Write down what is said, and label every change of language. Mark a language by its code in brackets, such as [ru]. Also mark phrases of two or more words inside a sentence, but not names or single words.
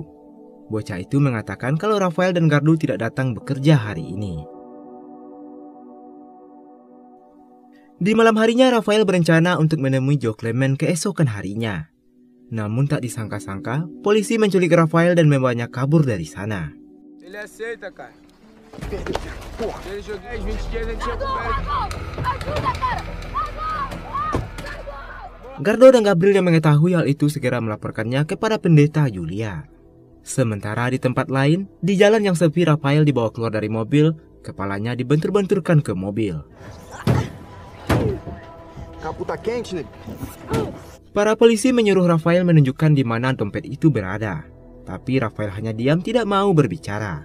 [id] Bocah itu mengatakan kalau Rafael dan Gardo tidak datang bekerja hari ini. Di malam harinya, Rafael berencana untuk menemui Joe Clement keesokan harinya. Namun tak disangka-sangka, polisi menculik Rafael dan membawanya kabur dari sana. [pt] Ele aceita, cara. Se ele jogar 10, 20 dias, a gente tinha coberto. Ajuda, cara! [id] Gardo dan Gabriel yang mengetahui hal itu segera melaporkannya kepada Pendeta Juliar. Sementara di tempat lain, di jalan yang sepi, Rafael dibawa keluar dari mobil, kepalanya dibentur-benturkan ke mobil. Para polisi menyuruh Rafael menunjukkan di mana dompet itu berada, tapi Rafael hanya diam, tidak mau berbicara.